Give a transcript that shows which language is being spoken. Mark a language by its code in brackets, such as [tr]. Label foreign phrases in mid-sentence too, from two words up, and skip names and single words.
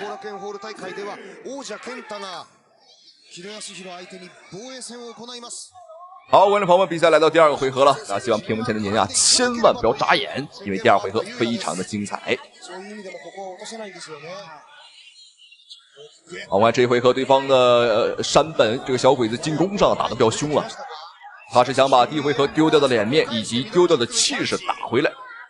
[ja] 後楽園ホール大会では王者健太が木戸康弘相手に防衛戦を行います。 [zh] 好，觀眾朋友們，比賽來到第2個回合了。希望屏幕前的您千萬不要眨眼，因為第2回合非常的精彩。好，我看這一回合對方的山本這個小鬼子進攻上打得比較兇了，他是想把第一回合丟掉的臉面以及丟掉的氣勢打回來。